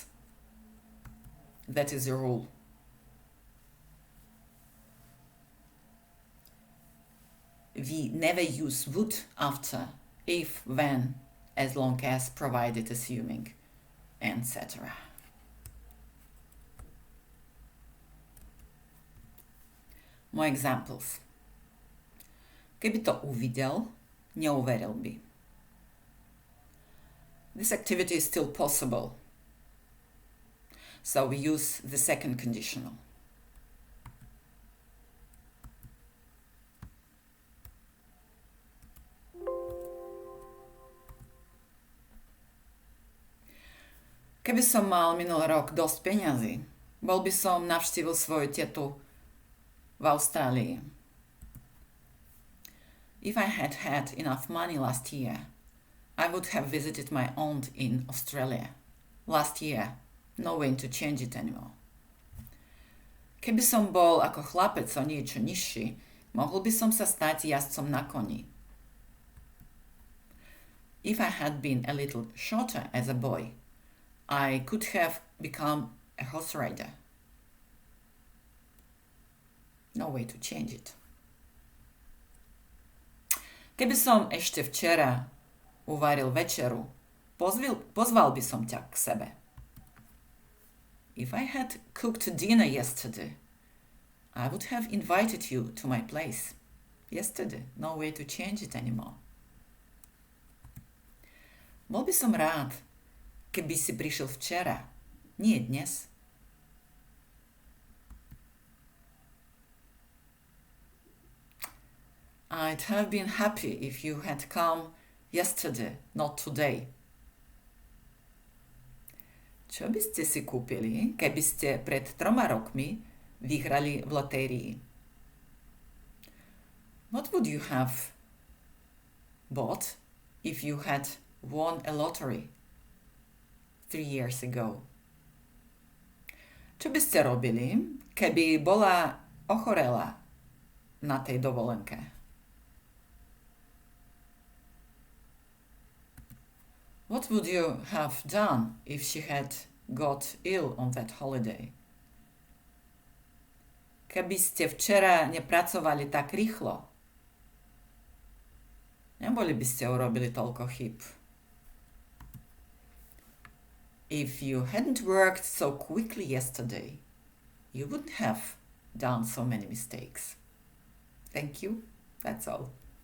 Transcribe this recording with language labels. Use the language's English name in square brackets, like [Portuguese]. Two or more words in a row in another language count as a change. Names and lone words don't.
[English] That is the rule. We never use would after if, when, as long as, provided, assuming, etc. [Slovak] Moje examples. Keby to uvidel, neuveril by. [English] This activity is still possible, so we use the second conditional. [Slovak] Keby som mal minulý rok dosť peňazí, bol by som navštívil svoju tetu v Austrálii. [English] If I had had enough money last year, I would have visited my aunt in Australia. Last year, no way to change it anymore. [Slovak] Keby som bol ako chlapec o niečo nižší, mohol by som sa stať jazdcom na koni. [English] If I had been a little shorter as a boy, I could have become a horse rider. No way to change it. [Slovak] Keby som ešte včera uvaril večeru, pozval by som ťa k sebe. [English] If I had cooked dinner yesterday, I would have invited you to my place. Yesterday, no way to change it anymore. [Slovak] Bol by som rád, keby si prišiel včera, nie dnes. [English] I'd have been happy if you had come yesterday, not today. [Slovak] Čo by ste si kúpili, keby ste pred 3 rokmi vyhrali v lotérii? [English] What would you have bought if you had won a lottery 3 years ago? [Slovak] Čo by ste robili, keby bola ochorela na tej dovolenke? [English] What would you have done if she had got ill on that holiday? [Slovak] Keby ste včera nepracovali tak rýchlo, neboli by ste urobili toľko chyb. [English] If you hadn't worked so quickly yesterday, you wouldn't have done so many mistakes. Thank you. That's all.